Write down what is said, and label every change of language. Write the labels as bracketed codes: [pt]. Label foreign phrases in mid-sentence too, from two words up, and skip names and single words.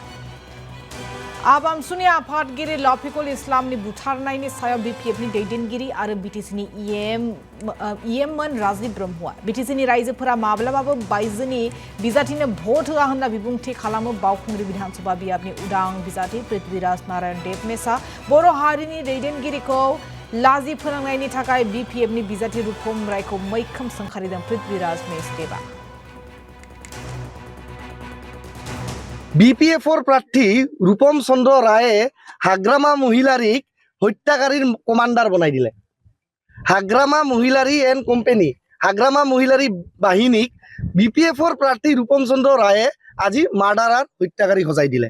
[brx] आबामसुनि आफादगिरि लाफिकुल इस्लामनि बुथारनायनि सायाव बीपीएफनि दैदेनगिरि आरो बीटीसीनि ईएममोन राजीव ब्रह्मआ बीटीसीनि रायजोफोरा माब्लाबाबो बायजोनि बिजाथिनो भट होआ होनना बिबुंथि खालामो बावखुंग्रि विधानसभा बियाबनि उदां बिजाथि पृथ्वीराज नारायण देबमेसा। बर' हारिनि दैदेनगिरिखौ लाजि फोनांनायनि थाखाय बीपीएफनि बिजाथि रूपम रायखौ मैखोम सोंखारिदों पृथ्वीराज मेसदेबा। [as] বিপিএফৰ প্ৰাৰ্থী ৰূপম চন্দ্ৰ ৰায়ে হাগ্ৰামা মহিলাৰীক হত্যাকাৰীৰ কমাণ্ডাৰ বনাই দিলে। হাগ্ৰামা মহিলাৰী [en] and company [as] হাগ্ৰামা মহিলাৰী বাহিনীক বিপিএফৰ প্ৰাৰ্থী ৰূপম চন্দ্ৰ ৰায়ে আজি মাৰ্ডাৰাৰ হত্যাকাৰী সজাই দিলে।